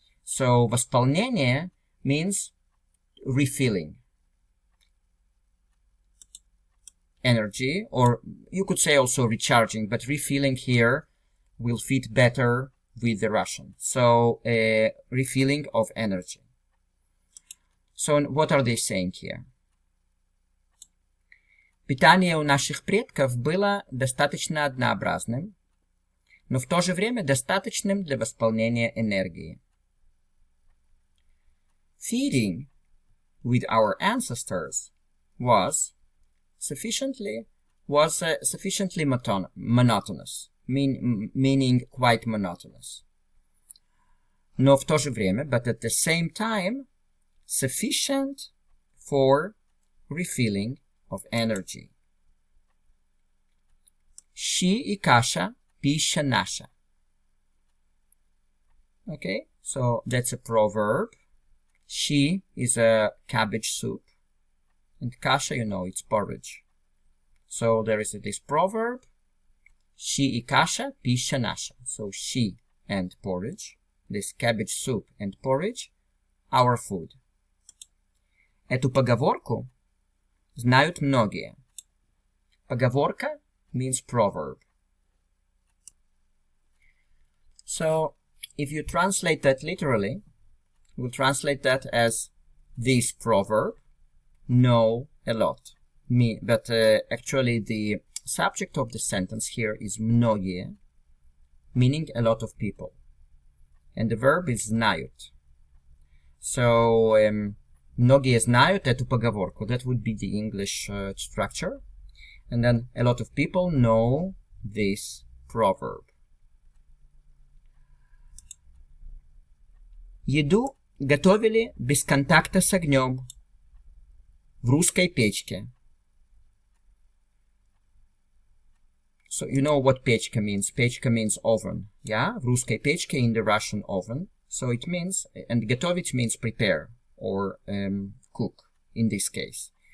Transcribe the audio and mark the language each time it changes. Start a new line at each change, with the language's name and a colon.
English: So восполнение means refilling energy, or you could say also recharging, but refilling here will fit better with the Russian. So refilling of energy. So what are they saying here?
Russian: Питание у наших предков было достаточно однообразным, но в то же время достаточным для восполнения энергии.
English: Feeding with our ancestors was sufficiently monotonous, meaning quite monotonous. Но в то же время, but at the same time, sufficient for refilling of energy.
Russian: Щи и каша – пища наша.
English: Okay, so that's a proverb. Щи is a cabbage soup, and kasha, you know, it's porridge. So there is this proverb, щи и каша, пища наша. So щи and porridge, this cabbage soup and porridge, our food.
Russian: Эту поговорку знают многие.
English: Поговорка means proverb. So if you translate that literally, we'll translate that as this proverb, know a lot. But actually the subject of the sentence here is многие, meaning a lot of people. and the verb is знают.
Russian: So, многие знают эту поговорку.
English: That would be the English structure. And then a lot of people know this proverb.
Russian: Еду готовили без контакта с огнем в русской печке.
English: So you know what печка means. Печка means oven. Yeah, в русской печке, in the Russian oven. So it means, and готовить means prepare or cook in this case.